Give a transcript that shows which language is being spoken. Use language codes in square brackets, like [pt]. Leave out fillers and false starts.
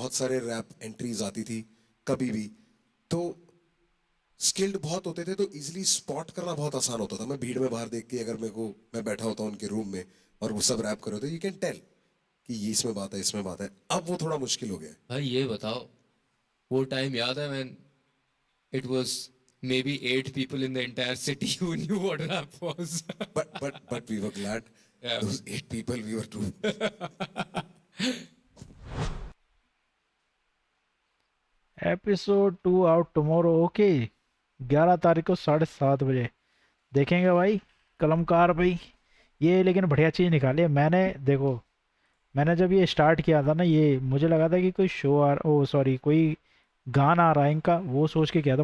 [hi] बहुत सारे rap entries आती थी कभी भी, तो स्किल्ड बहुत होते थे, तो इजीली स्पॉट करना बहुत आसान होता था। मैं भीड़ में बाहर देख के, अगर मैं बैठा होता हूँ उनके रूम में और वो सब रैप कर रहे होते, [en] you can tell [hi] कि ये इसमें बात है, इसमें बात है। अब वो थोड़ा मुश्किल हो गया है। भाई ये बताओ, वो टाइम याद है [en] When it was maybe 8 people in the entire city who knew what rap was? But we were glad. Yeah. Those 8 people, we were true. Episode 2 out tomorrow, [hi] okay 11 तारीख को 7:30 बजे देखेंगे भाई। कलमकार भाई ये लेकिन बढ़िया चीज़ निकाली है। मैंने देखो, मैंने जब ये स्टार्ट किया था ना, ये मुझे लगा था कि कोई कोई गाना आ रहा है इनका, वो सोच के किया था।